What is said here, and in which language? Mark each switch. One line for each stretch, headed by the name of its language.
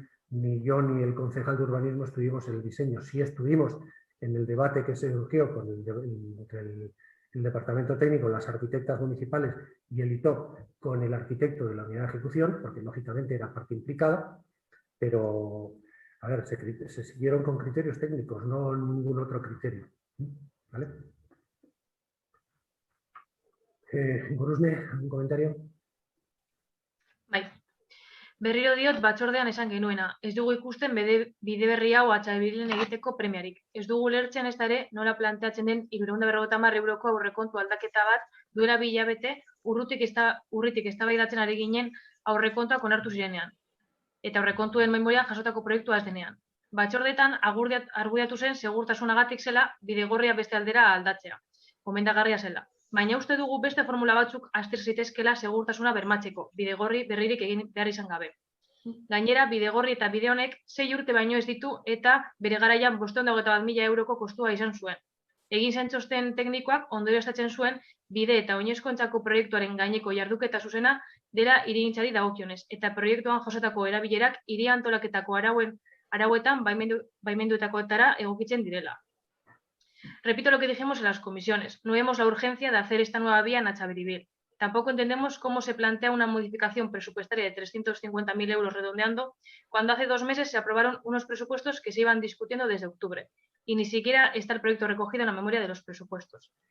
Spanish: Ni yo ni el concejal de urbanismo estuvimos en el diseño. Sí estuvimos en el debate que se surgió entre el departamento técnico, las arquitectas municipales y el ITOP con el arquitecto de la unidad de ejecución, porque lógicamente era parte implicada, pero a ver, se siguieron con criterios técnicos, no ningún otro criterio. ¿Vale? Gorosme, ¿algún comentario?
Basque: Bai. Berriro diot batzordean esan genuena, ez dugu ikusten bide berri hau atxabilen egiteko premiarik. Ez dugu lertzen ez ere nola planteatzen den 350 euroko aurrekontu aldaketa bat duela 2 hilabete urritik eztabaidatzen ari ginen aurrekontuak onartu zirenean. Eta aurrekontuen memorian jasotako proiektua ez denean. Batzordetan argudiatu zen segurtasunagatik zela bidegorria beste aldera aldatzea. Gomendagarria zela. Baina uste dugu beste formula batzuk azter zitezkela segurtasuna bermatzeko, bidegorri berririk egin behar izan gabe. Gainera, bidegorri eta bide honek 6 urte baino ez ditu eta bere garaian 521.000 euroko kostua izan zuen. Egin zen txosten teknikoak ondorioztatzen zuen bide eta oinezkoentzako proiektuaren gaineko jarduketa zuzena dela hirigintzari dagokionez, eta proiektuan jasotako erabilerak hiri antolaketako arauetan baimenduetakoetara egokitzen direla.
Spanish: Repito lo que dijimos en las comisiones. No vemos la urgencia de hacer esta nueva vía en Atxabiribil. Tampoco entendemos cómo se plantea una modificación presupuestaria de 350.000 euros redondeando, cuando hace 2 meses se aprobaron unos presupuestos que se iban discutiendo desde octubre, y ni siquiera está el proyecto recogido en la memoria de los presupuestos.